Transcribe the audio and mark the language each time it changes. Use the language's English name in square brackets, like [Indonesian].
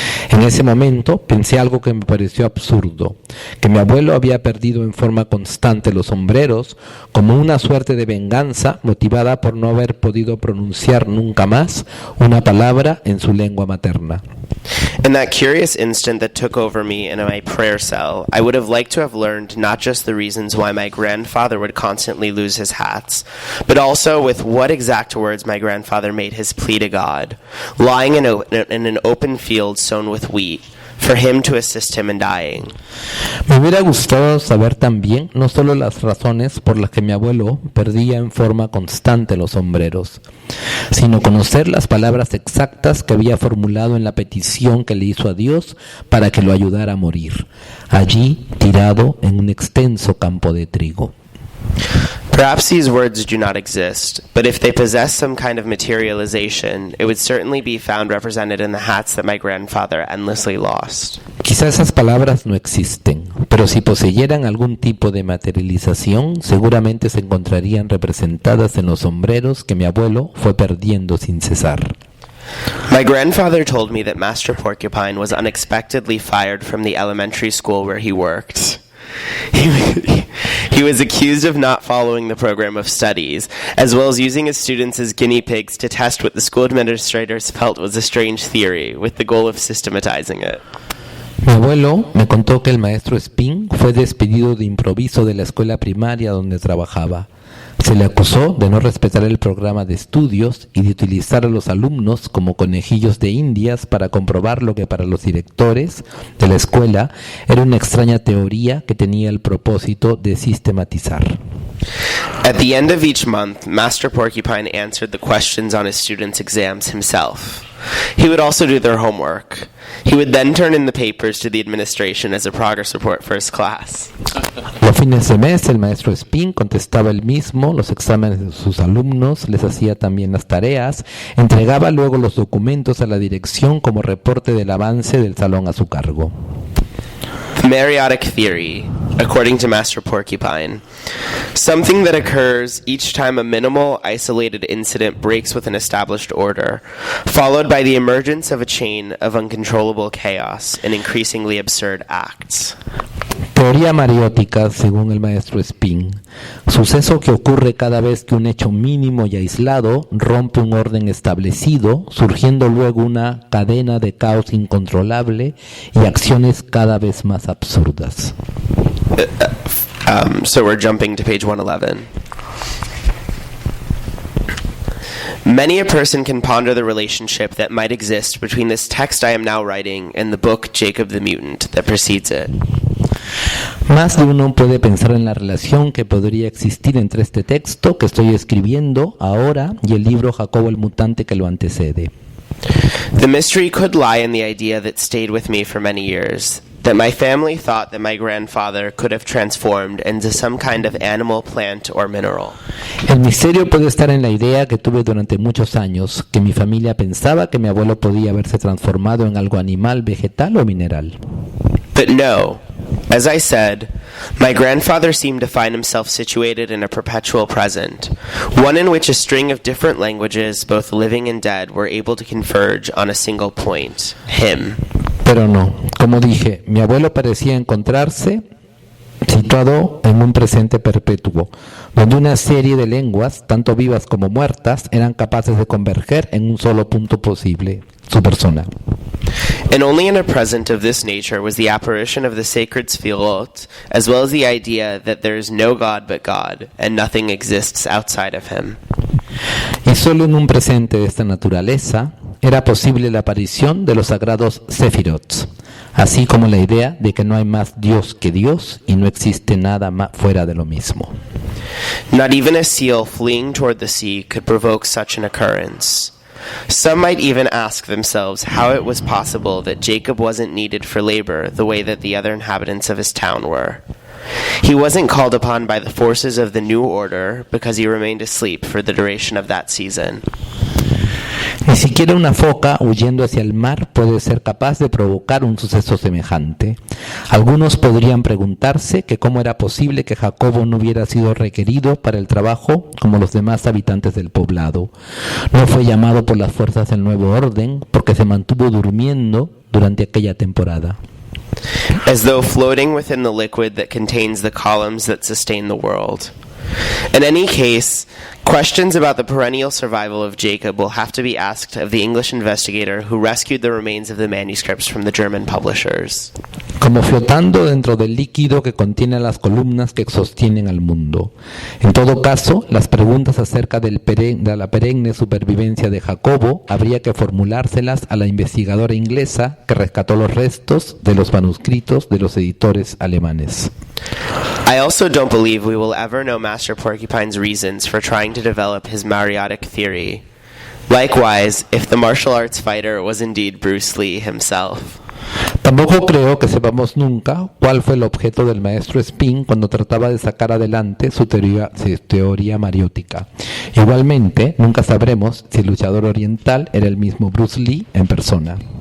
[Spanish] En ese momento pensé algo que me pareció absurdo, que mi abuelo había perdido en forma constante los sombreros como una suerte de venganza motivada por no haber podido pronunciar nunca más una palabra en su lengua materna. [English] In that curious instant that took over me in my prayer cell, I would have liked to have learned not just the reasons why my grandfather would constantly lose his hats, but also with what exact words my grandfather made his plea to God, lying in an open field sown with wheat, for him to assist him in dying. [Spanish] Me hubiera gustado saber también no solo las razones por las que mi abuelo perdía en forma constante los sombreros, sino conocer las palabras exactas que había formulado en la petición que le hizo a Dios para que lo ayudara a morir, allí tirado en un extenso campo de trigo. [English] Perhaps these words do not exist, but if they possess some kind of materialization, it would certainly be found represented in the hats that my grandfather endlessly lost. [Spanish] Quizá esas palabras no existen, pero si poseyeran algún tipo de materialización, seguramente se encontrarían representadas en los sombreros que mi abuelo fue perdiendo sin cesar. [English] My grandfather told me that Master Porcupine was unexpectedly fired from the elementary school where he worked. He was accused of not following the program of studies, as well as using his students as guinea pigs to test what the school administrators felt was a strange theory, with the goal of systematizing it. [Spanish] Mi abuelo me contó que el maestro Spin fue despedido de improviso de la escuela primaria donde trabajaba. Se le acusó de no respetar el programa de estudios y de utilizar a los alumnos como conejillos de indias para comprobar lo que para los directores de la escuela era una extraña teoría que tenía el propósito de sistematizar. [English] At the end of each month, Master Porcupine answered the questions on his students' exams himself. He would also do their homework. He would then turn in the papers to the administration as a progress report for his class. [Spanish] Los fines de mes, el maestro Spin contestaba él mismo los exámenes de sus alumnos, les hacía también las tareas, entregaba luego los documentos a la dirección como reporte del avance del salón a su cargo. [English] Meiotic theory, according to Master Porcupine, something that occurs each time a minimal, isolated incident breaks with an established order, followed by the emergence of a chain of uncontrollable chaos and increasingly absurd acts. [Spanish] Teoría mariótica, según el maestro Spin, suceso que ocurre cada vez que un hecho mínimo y aislado rompe un orden establecido, surgiendo luego una cadena de caos incontrolable y acciones cada vez más absurdas. [English] So we're jumping to page 111. Many a person can ponder the relationship that might exist between this text I am now writing and the book Jacob the Mutant that precedes it. [Spanish] Más de uno puede pensar en la relación que podría existir entre este texto que estoy escribiendo ahora y el libro Jacobo el Mutante que lo antecede. [English] The mystery could lie in the idea that stayed with me for many years, that my family thought that my grandfather could have transformed into some kind of animal, plant, or mineral. [Spanish] El misterio puede estar en la idea que tuve durante muchos años, que mi familia pensaba que mi abuelo podía haberse transformado en algo animal, vegetal o mineral. [English] But no, as I said, my grandfather seemed to find himself situated in a perpetual present, one in which a string of different languages, both living and dead, were able to converge on a single point, him. [Spanish] Pero no, como dije, mi abuelo parecía encontrarse situado en un presente perpetuo, donde una serie de lenguas, tanto vivas como muertas, eran capaces de converger en un solo punto posible, su persona. [English] And only in a present of this nature was the apparition of the sacred Sfirot, as well as the idea that there is no God but God, and nothing exists outside of him. [Spanish] Y solo en un presente de esta naturaleza era posible la aparición de los sagrados Sefirot, así como la idea de que no hay más Dios que Dios y no existe nada más fuera de lo mismo. [English] Not even a seal fleeing toward the sea could provoke such an occurrence. Some might even ask themselves how it was possible that Jacob wasn't needed for labor the way that the other inhabitants of his town were. He wasn't called upon by the forces of the new order because he remained asleep for the duration of that season. [Spanish] Ni siquiera una foca huyendo hacia el mar puede ser capaz de provocar un suceso semejante. Algunos podrían preguntarse que cómo era posible que Jacobo no hubiera sido requerido para el trabajo como los demás habitantes del poblado. No fue llamado por las fuerzas del nuevo orden porque se mantuvo durmiendo durante aquella temporada. [English] As though floating within the liquid that contains the columns that sustain the world. In any case, questions about the perennial survival of Jacob will have to be asked of the English investigator who rescued the remains of the manuscripts from the German publishers. [Spanish] Como flotando dentro del líquido que contiene las columnas que sostienen al mundo. En todo caso, las preguntas acerca de la perenne supervivencia de Jacobo habría que formulárselas a la investigadora inglesa que rescató los restos de los manuscritos de los editores alemanes. [English] I also don't believe we will ever know Master Porcupine's reasons for trying to develop his Mariotic theory. Likewise, if the martial arts fighter was indeed Bruce Lee himself. [Spanish] Tampoco creo que sepamos nunca cuál fue el objeto del maestro Spin cuando trataba de sacar adelante su teoría mariótica. Igualmente, nunca sabremos si el luchador oriental era el mismo Bruce Lee en persona.